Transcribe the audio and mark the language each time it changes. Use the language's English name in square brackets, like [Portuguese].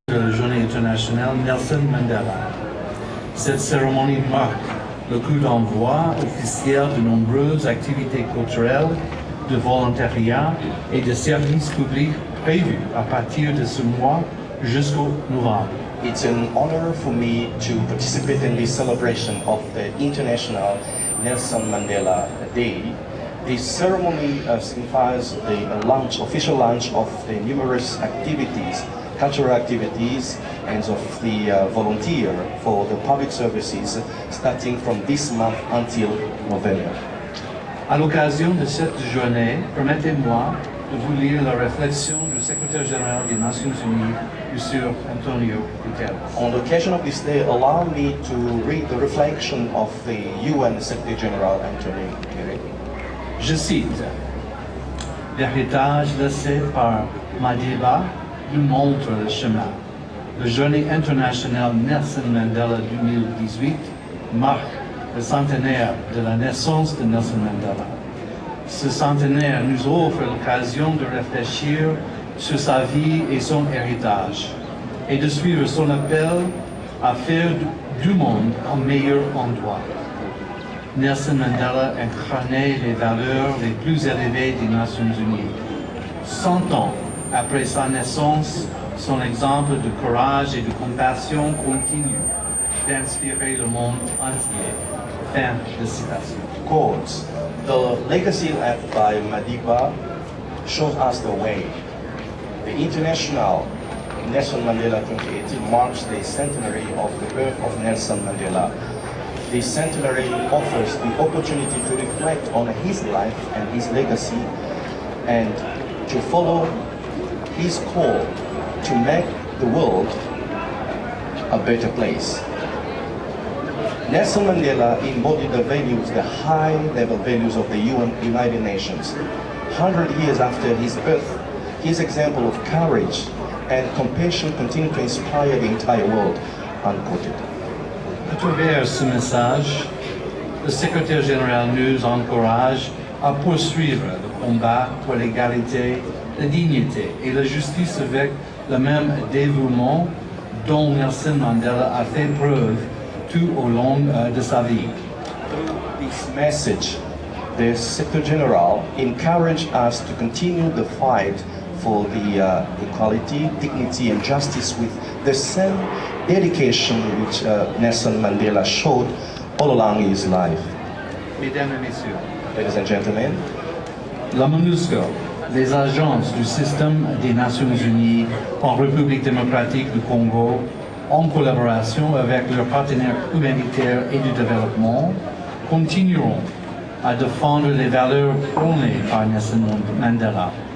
[French] de la Journée internationale Nelson Mandela. Cette cérémonie marque le coup d'envoi officiel de nombreuses activités culturelles, de volontariat et de services publics prévus à partir de ce mois jusqu'au novembre. [English] It's an honor for me to participate in this celebration of the International Nelson Mandela Day. This ceremony signifies the official launch of the numerous activities, cultural activities, and of the volunteer for the public services starting from this month until November. [French] À l'occasion de cette journée, permettez-moi de vous lire la réflexion du secrétaire général des Nations Unies, M. Antonio Guterres. [English] On the occasion of this day, allow me to read the reflection of the UN Secretary General Antonio Guterres. [French] Je cite: l'héritage laissé par Madiba nous montre le chemin. La Journée internationale Nelson Mandela 2018 marque le centenaire de la naissance de Nelson Mandela. Ce centenaire nous offre l'occasion de réfléchir sur sa vie et son héritage et de suivre son appel à faire du monde un meilleur endroit. Nelson Mandela incarnait les valeurs les plus élevées des Nations Unies. 100 ans après sa naissance, son exemple de courage et de compassion continue d'inspirer le monde entier. Fin de citation. [English] Quotes. The legacy left by Madiba shows us the way. The International Nelson Mandela 2018 marks the centenary of the birth of Nelson Mandela. This centenary offers the opportunity to reflect on his life and his legacy and to follow his call to make the world a better place. Nelson Mandela embodied the values, the high-level values of the United Nations. 100 years after his birth, his example of courage and compassion continue to inspire the entire world. Unquoted. [French] À travers ce message, le secrétaire général nous encourage à poursuivre le combat pour l'égalité, la dignité et la justice avec le même dévouement dont Nelson Mandela a fait preuve tout au long de sa vie. [English] Through this message, the Secretary General encouraged us to continue the fight for the equality, dignity and justice with the same dedication which Nelson Mandela showed all along his life. [French] Mesdames et messieurs, [English] Ladies and gentlemen, [French] la MONUSCO, les agences du système des Nations Unies en République démocratique du Congo, en collaboration avec leurs partenaires humanitaires et du développement, continueront à défendre les valeurs prônées par Nelson Mandela.